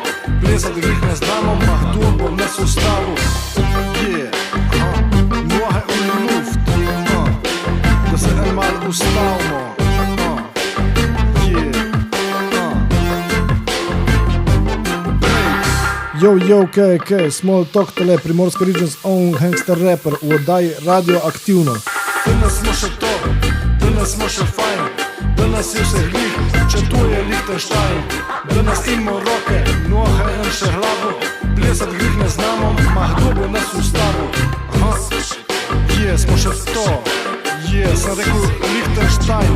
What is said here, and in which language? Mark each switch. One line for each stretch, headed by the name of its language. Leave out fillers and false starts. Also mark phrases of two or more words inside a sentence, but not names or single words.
Slovenian: Plesat glih ne znamo, mah to bo nas ustavil. Noge in luft, da se en mal ustavimo. Yo, kaj, Small Talk, tole Primorsko
English: Region's own gangster rapper
Slovenian: v oddaji Radio Aktivno. Danes smo še to, danes smo še fajn. Danes je vse glih, če tu je Lichtenstein. Danes imamo roke, noge in še glavo. Plesat glih ne znamo, mah kdo bo nas ustavil. Smo še to, sem rekel Lichtenstein.